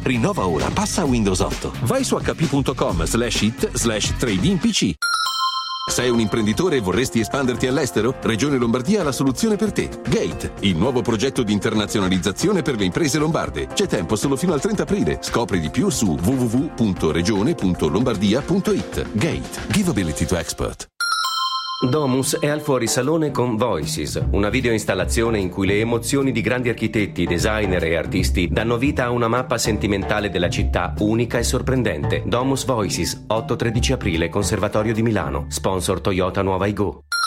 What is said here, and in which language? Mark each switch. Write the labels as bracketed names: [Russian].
[Italian] Rinnova ora, passa a Windows 8. Vai su hp.com/it/trade-in PC. Sei un imprenditore e vorresti espanderti all'estero? Regione Lombardia ha la soluzione per te. Gate, il nuovo progetto di internazionalizzazione per le imprese lombarde. C'è tempo solo fino al 30 aprile. Scopri di più su www.regione.lombardia.it. [English] Gate, give ability to export. [Italian] Domus è al fuorisalone con Voices, una videoinstallazione in cui le emozioni di grandi architetti, designer e artisti danno vita a una mappa sentimentale della città unica e sorprendente. Domus Voices, 8-13 aprile, Conservatorio di Milano. Sponsor Toyota Nuova Ego.